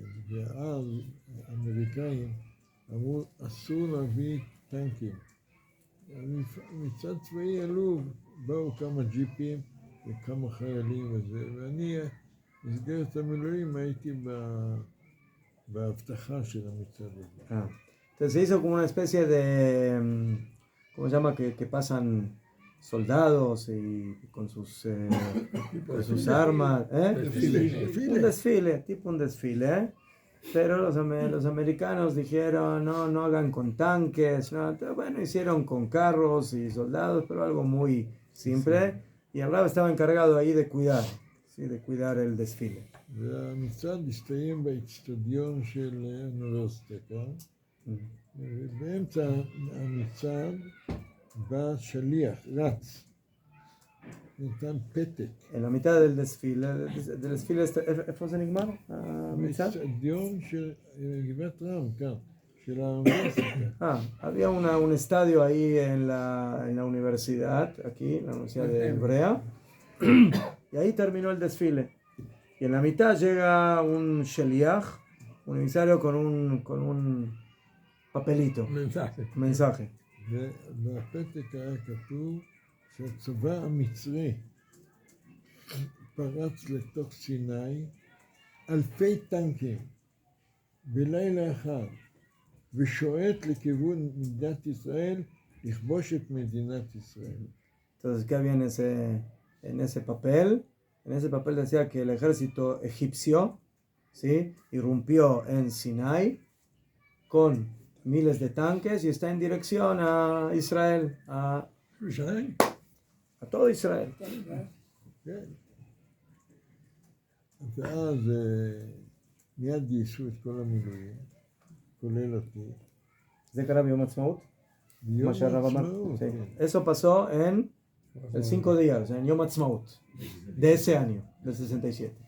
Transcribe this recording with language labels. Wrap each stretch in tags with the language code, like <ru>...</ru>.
<he>ואז האמריקאים אמרו, אסור להביא טנקים. מצד צבאי עלו, באו כמה ג'יפים וכמה חיילים וזה, ואני, במסגרת המילואים, הייתי בהבטחה של המצד הזה.</he> <es>Entonces se hizo como una especie de, ¿cómo se llama? Que pasan soldados y con sus armas, un desfile, tipo un desfile, pero los americanos dijeron no hagan con tanques, no. Bueno, hicieron con carros y soldados, pero algo muy simple, y el Rav estaba encargado ahí de cuidar, ¿sí? De cuidar el desfile.</es> <he>והמצעד הסתיים באצטדיון של האוניברסיטה כאן, ובאמצע המצעד בא שליח, רץ, נתן פתק.</he> <es>En la mitad del desfile,</es> <he>¿איפה זה נגמר? באצטדיון של גבעת רם, כאן, של האוניברסיטה.</he> <es>Había un estadio ahí en la universidad, aquí, en la Universidad de Hebrea, y ahí terminó el desfile. Y en la mitad llega un sheliach, un emisario con un papelito, mensaje.</es> <he>ובפתק היה כתוב שהצבא המצרי פרץ לתוך סיני אלפי טנקים בלילה אחד ושועט לכיוון מדינת ישראל לכבוש את מדינת ישראל.</he> <es>Entonces, ¿qué había en ese papel? En ese papel decía que el ejército egipcio, ¿sí?, irrumpió en Sinai con miles de tanques y está en dirección a Israel, a todo Israel.</es> <he>כן. ואז מיד גייסו את כל המילואים, כולל אותי.</he> <es>¿De Karab Yom Ha'atzmaut?</es> <he>ביום מה שהרב אמר. העצמאות, כן.</he> <es>Eso pasó en el 5 días, en Yom Ha'atzmaut, de ese año, del 67.</es>